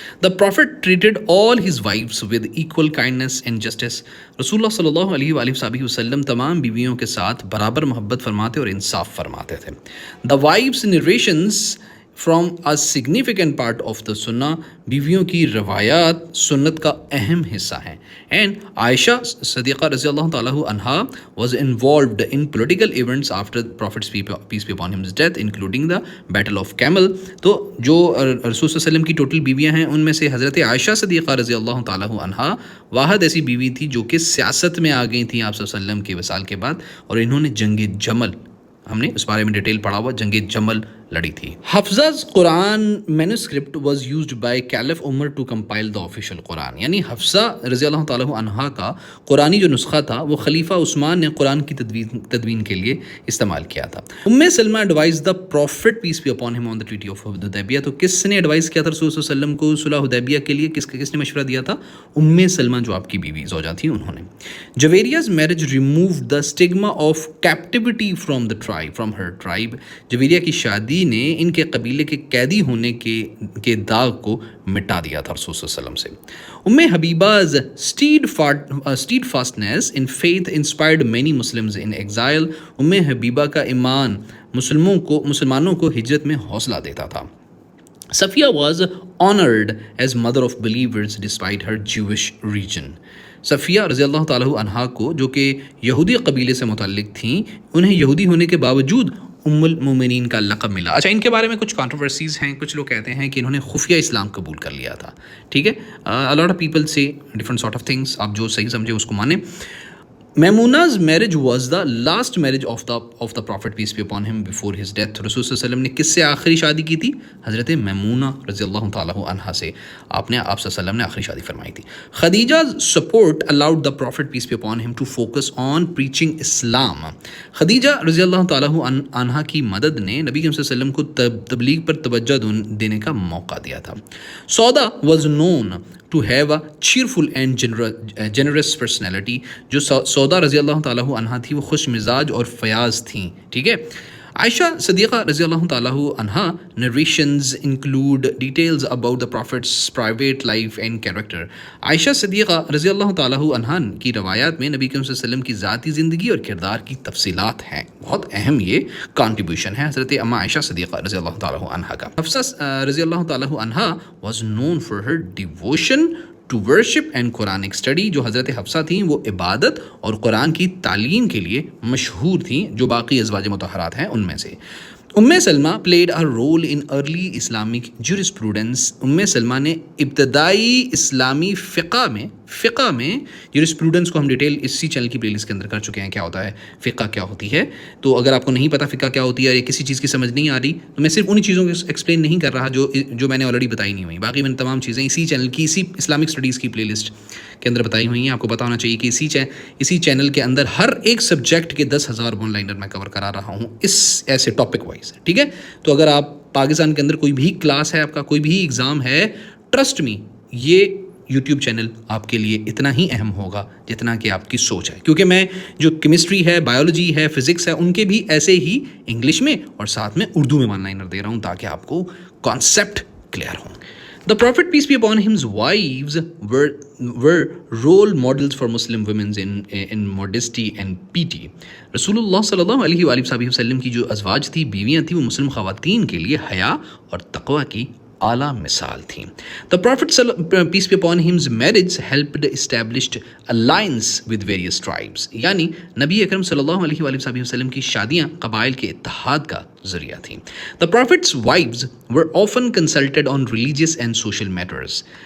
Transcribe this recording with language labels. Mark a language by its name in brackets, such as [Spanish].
[English] The Prophet treated all his wives with equal kindness and justice. [Urdu] رسول اللہ صلی اللہ علیہ وآلہ وسلم تمام بیویوں کے ساتھ برابر محبت فرماتے اور انصاف فرماتے تھے. [English] The wives' narrations from a significant part of the sunnah. [Urdu] بیویوں کی روایات سنت کا اہم حصہ ہیں. [English] And Aisha Siddiqa رضی اللہ تعالیٰ عنہا was involved in political events after Prophet's peace be upon him's death, including the Battle of Camel. [Urdu] تو جو رسول صلی اللہ علیہ وسلم کی ٹوٹل بیویاں ہیں ان میں سے حضرت عائشہ صدیقہ رضی اللہ تعالیٰ عنہا واحد ایسی بیوی تھی جو کہ سیاست میں آ گئی تھیں آپ صلی اللہ علیہ وسلم کے وصال کے بعد، اور انہوں نے جنگ جمل، ہم نے اس بارے میں ڈیٹیل پڑھا ہوا، جنگ جمل لڑی تھی. [English] Hafsa's Quran manuscript was used by Caliph Umar to compile the official Quran. [Urdu] یعنی حفصہ رضی اللہ تعالیٰ عنہا کا قرآنی جو نسخہ تھا وہ خلیفہ عثمان نے قرآن کی تدوین کے لیے استعمال کیا تھا. [English] Salama advised the Prophet peace be upon him on the treaty of Hudaybiyah. [Urdu] تو کس نے ایڈوائز کیا تھا رسول صلی اللہ علیہ وسلم کو صلح حدیبیہ کے لیے؟ کس نے مشورہ دیا تھا؟ سلمہ جو آپ کی بیوی زوجہ تھی انہوں نے. [English] Javeriya's marriage removed the stigma of captivity from her tribe. [Urdu] Javeria کی شادی نے ان کے قبیلے کے قیدی ہونے کے داغ کو مٹا دیا تھا رسول صلی اللہ علیہ وسلم سے. [English] Habiba's steadfastness in faith inspired many Muslims in exile. [Urdu] حبیبہ کا ایمان مسلمانوں کو ہجرت میں حوصلہ دیتا تھا. [English] Safiya was honored as mother of believers despite her Jewish region. [Urdu] Safia رضی اللہ تعالیٰ عنہا کو جو کہ یہودی قبیلے سے متعلق تھیں، انہیں یہودی ہونے کے باوجود ام المومنین کا لقب ملا. اچھا، ان کے بارے میں کچھ کانٹروورسیز ہیں. کچھ لوگ کہتے ہیں کہ انہوں نے خفیہ اسلام قبول کر لیا تھا. ٹھیک ہے، [English] a lot of people say different sort of things. [Urdu] آپ جو صحیح سمجھے اس کو مانیں. [English] Maimuna's marriage was the last marriage of the Prophet peace be upon him before his death. [Urdu] رسول صلی اللہ علیہ وسلم نے کس سے آخری شادی کی تھی؟ حضرت میمونہ رضی اللہ تعالیٰ عنہا سے آپ صلی اللہ علیہ وسلم نے آخری شادی فرمائی تھی. [English] Khadija's support allowed the Prophet peace be upon him to focus on preaching Islam. [Urdu] Khadija رضی اللہ تعالیٰ عنہا کی مدد نے نبی صلی اللہ علیہ وسلم کو تبلیغ پر توجہ دینے کا موقع دیا تھا. سودا [English] was known to have a cheerful and generous personality. [Urdu] جو سودا رضی اللہ تعالیٰ عنہ تھی وہ خوش مزاج اور فیاض تھیں. ٹھیک ہے. [English] عائشہ صدیقہ رضی اللہ تعالیٰ عنہ narrations include details about the prophet's private life and character. [Urdu] عائشہ صدیقہ رضی اللہ تعالیٰ عنہ کی روایات میں نبی کریم صلی اللہ علیہ وسلم کی ذاتی زندگی اور کردار کی تفصیلات ہیں. بہت اہم یہ کنٹریبیوشن ہے حضرت اما عائشہ صدیقہ رضی اللہ تعالیٰ عنہ کا. [English] حفصہ رضی اللہ تعالیٰ عنہ was known for her devotion to worship and Quranic study. [Urdu] جو حضرت حفصہ تھیں وہ عبادت اور قرآن کی تعلیم کے لیے مشہور تھیں جو باقی ازواج مطہرات ہیں ان میں سے. [English] Salama played a role in early Islamic jurisprudence. [Urdu] سلمہ نے ابتدائی اسلامی فقہ میں جورسپروڈنس کو ہم ڈیٹیل اسی چینل کی پلے لسٹ کے اندر کر چکے ہیں. کیا ہوتا ہے فقہ, کیا ہوتی ہے. تو اگر آپ کو نہیں پتا فقہ کیا ہوتی ہے یا کسی چیز کی سمجھ نہیں آ رہی تو میں صرف انہی چیزوں کو ایکسپلین نہیں کر رہا جو میں نے آلریڈی بتائی نہیں ہوئی. باقی میں نے تمام چیزیں اسی چینل کی اسی اسلامک اسٹڈیز کی پلے لسٹ کے اندر بتائی ہوئی ہیں. آپ کو پتا ہونا چاہیے کہ اسی چینل کے اندر ہر ایک سبجیکٹ کے 10,000 ون لائنر میں کور کرا رہا ہوں اس ایسے ٹاپک وائز. ٹھیک ہے. تو اگر آپ پاکستان کے اندر کوئی بھی کلاس ہے, آپ کا کوئی بھی ایگزام ہے, ٹرسٹ می یہ یوٹیوب چینل آپ کے لیے اتنا ہی اہم ہوگا جتنا کہ آپ کی سوچ ہے. کیونکہ میں جو کیمسٹری ہے, بایولوجی ہے, فزکس ہے, ان کے بھی ایسے ہی انگلش میں اور ساتھ میں اردو میں ون لائنر دے رہا ہوں تاکہ آپ کو کانسیپٹ کلیئر ہوں. [English] The Prophet, peace be upon him's wives, were role models for Muslim women in modesty and piety. [Urdu] رسول اللہ صلی اللہ علیہ وآلہ وسلم کی جو ازواج تھی, بیویاں تھیں, وہ مسلم خواتین کے لیے حیا اور تقوی کی اعلیٰ مثال تھیں. [English] The Prophet, peace be upon him's marriage helped establish alliance with various tribes. [Urdu] یعنی نبی اکرم صلی اللہ علیہ وآلہ وسلم کی شادیاں قبائل کے اتحاد کا ذریعہ تھیں. [English] The Prophet's wives were often consulted on religious and social matters.